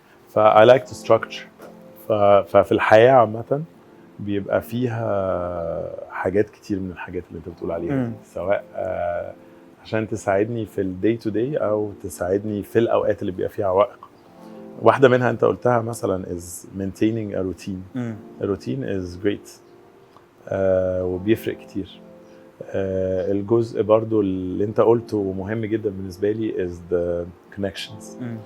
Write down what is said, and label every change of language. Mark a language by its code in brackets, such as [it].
[ar] ف [en] I like to structure. [ar] ففي الحياه عامه بيبقى فيها حاجات كتير من الحاجات اللي انت بتقول عليها، سواء عشان تساعدني في [en] الداي to day [ar] او تساعدني في الاوقات اللي بيبقى فيها عوائق. واحده منها انت قلتها مثلا [en] is maintaining a routine. A routine is great [ar] وبيفرق كتير. الجزء برضو اللي انت قلته مهم جدا بالنسبه لي [en] is the connections.